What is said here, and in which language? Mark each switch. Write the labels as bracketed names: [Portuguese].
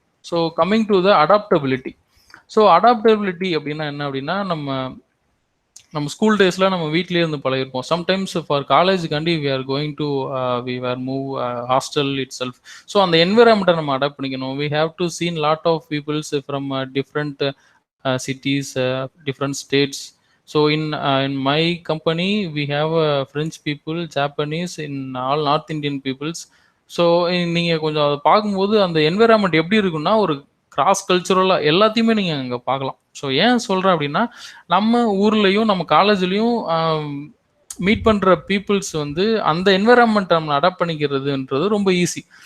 [English] So coming to the adaptability. [Tamil] So adaptability அப்படின்னா என்ன அப்படின்னா, நம்ம ஸ்கூல் டேஸில் நம்ம வீட்லேயே இருந்து பழகிருப்போம். [English] Sometimes for காலேஜுக்காண்டி we are going to we are move hostel itself. So [Tamil] அந்த என்விரான்மெண்ட்டை நம்ம அடாப்ட் பண்ணிக்கணும். [English] We have to seen lot of peoples from different cities, different states. So in my company we have French people, Japanese, in all North Indian peoples. [Tamil] So நீங்கள் கொஞ்சம் அதை பார்க்கும்போது அந்த environment எப்படி இருக்குன்னா ஒரு கிராஸ் கல்ச்சுரலாக எல்லாத்தையுமே நீங்கள் அங்கே பார்க்கலாம். ஸோ ஏன் சொல்கிறேன் அப்படின்னா, நம்ம ஊர்லேயும் நம்ம காலேஜ்லேயும் மீட் பண்ணுற பீப்புள்ஸ் வந்து அந்த என்விரான்மெண்ட் நம்ம அடாப்ட் பண்ணிக்கிறதுன்றது ரொம்ப ஈஸி.